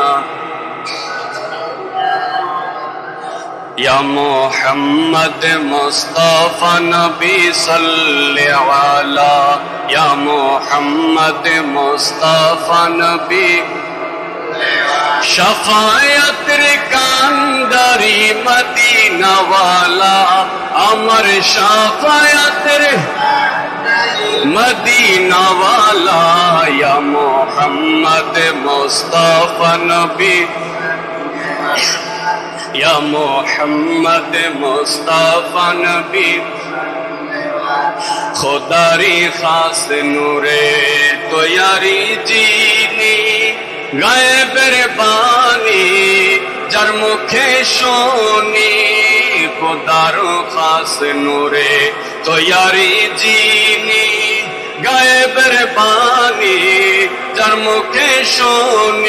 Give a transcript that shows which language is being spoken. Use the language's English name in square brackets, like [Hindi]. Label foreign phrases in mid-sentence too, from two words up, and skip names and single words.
[Urdu] یا محمد مصطفیٰ نبی صلی علی یا محمد مصطفیٰ نبی شفاعت رکانداری مدینہ والا امر شفاعت مدینہ والا. یا محمد مصطفیٰ نبی یا محمد مصطفیٰ [Bangla] نبی খোদারি খাস নূরে তৈয়ারি যিনি, গায়েবের বাণী যার মুখে শুনি, খোদার খাস নূরে তৈয়ারি যিনি, গায়েবের বাণী যার মুখে শুনি।